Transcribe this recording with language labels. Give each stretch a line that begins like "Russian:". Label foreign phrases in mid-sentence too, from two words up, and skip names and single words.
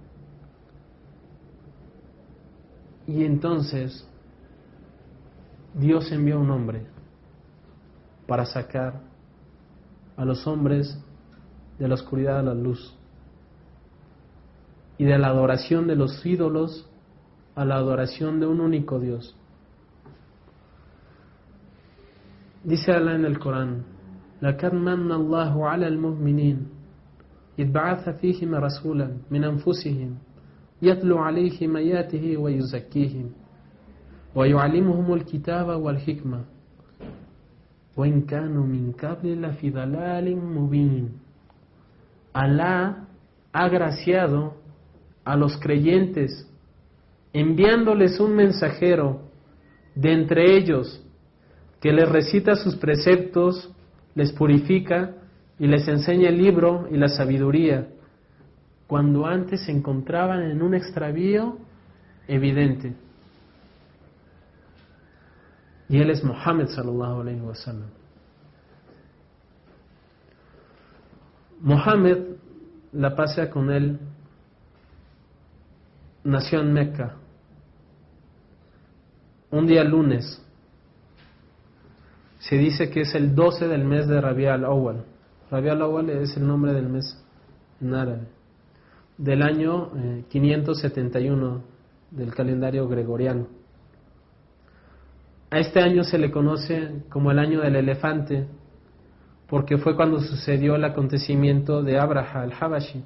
Spanish: Y entonces Dios envió un hombre para sacar a los hombres de la oscuridad a la luz, y de la adoración de los ídolos a la adoración de un único Dios. Dice Allah en el Corán:
Arabic: لَقَدْ مَنَّ اللَّهُ عَلَى الْمُؤْمِنِينَ إِذْ بَعَثَ فِيهِمْ رَسُولًا مِنْ أَنفُسِهِمْ يَتْلُو عَلَيْهِمْ آيَاتِهِ وَيُزَكِّيهِمْ وَيُعَلِّمُهُمُ الْكِتَابَ وَالْحِكْمَةَ وَإِنْ كَانُوا مِنْ قَبْلِ لَفِي ضَلَالٍ مُبِينٍ.
Spanish: Alá ha agraciado a los creyentes enviándoles un mensajero de entre ellos que les recita sus preceptos, les purifica y les enseña el libro y la sabiduría, cuando antes se encontraban en un extravío evidente. Y él es Muhammad
Arabic: صلى الله عليه وسلم.
Spanish: Muhammad, la paz sea con él, nació en Meca un día lunes. Se dice que es el 12 del mes de Rabi' al-Awwal. Rabi' al-Awwal es el nombre del mes en árabe, del año 571 del calendario gregoriano. A este año se le conoce como el año del elefante, porque fue cuando sucedió el acontecimiento de Abraha al-Habashi.